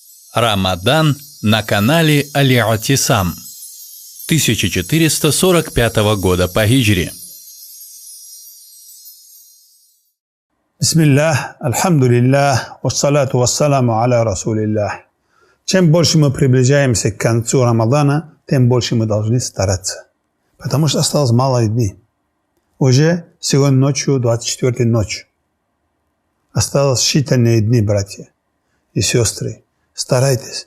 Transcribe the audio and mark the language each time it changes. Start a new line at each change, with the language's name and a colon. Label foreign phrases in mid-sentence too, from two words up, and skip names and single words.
Russian: Рамадан на канале Аль-Атисам 1445 года по хиджре. Бисмиллах,
Arabic: الحمد لله والصلاة والسلام على رسول الله.
Russian: Чем больше мы приближаемся к концу Рамадана, тем больше мы должны стараться. Потому что осталось мало дней. Уже сегодня ночью, 24-й ночь. Осталось считанные дни, братья и сестры. Старайтесь.